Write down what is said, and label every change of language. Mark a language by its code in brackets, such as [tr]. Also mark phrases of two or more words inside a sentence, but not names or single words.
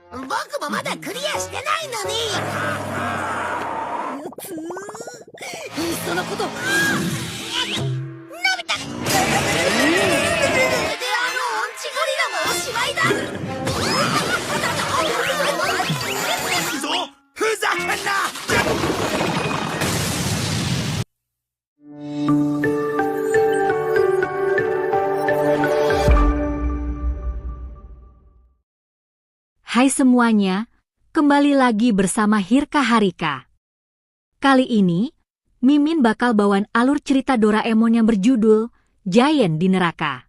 [ja] 僕もまだクリアしてないのに。いっそのこと。のび太。これでオンチゴリラもおしまいだ。行くぞ、ふざけんな。 [id] Hai semuanya, kembali lagi bersama Hirka Harika. Kali ini, Mimin bakal bawain alur cerita Doraemon yang berjudul Giant di Neraka.